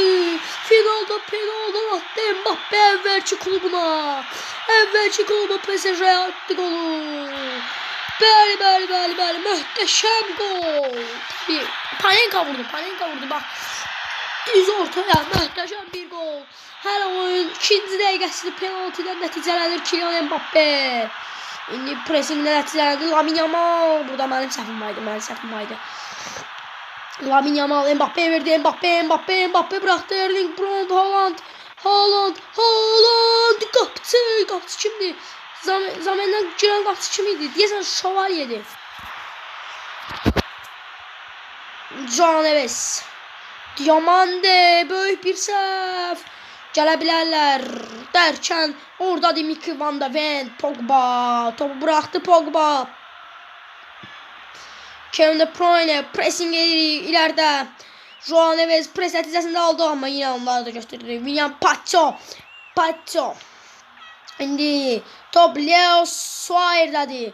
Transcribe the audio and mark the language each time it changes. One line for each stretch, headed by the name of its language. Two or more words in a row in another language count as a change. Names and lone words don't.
Turkish: Penaldan attı Mbappe evvelki klubuna PSG'ye attı golü.
Azerbaijani: Bəli, möhtəşəm gol.
Turkish: Tabii Panenka vurdu bak. Düz ortaya möhtəşəm bir gol.
Azerbaijani: Her oyun 2. dəqiqəsində penaltıdan nəticələnir Kylian Mbappe. İndi pressingle nəticələndi Lamine Yamal. Burada mənim səhvim vardı.
Turkish: Lamine Yamal Mbappe'ye verdi. Mbappe bıraktı.
Azerbaijani: Erling Braut Haaland. Qapıçı kimdi? Zamendən girən qapıçı kim idi? Deyəsən Şövalye'di. João Neves. Diamande böyük bir səhv. Gələ bilərlər dərkən orada Dimitri Van de Ven, Pogba topu bıraktı.
Turkish: Kevin De Bruyne pressing ileride.
Azerbaijani: João Neves pres nəticəsində aldı ama yine onları da göstərdi. William Pacho. İndi top Leo Suarez'dadır.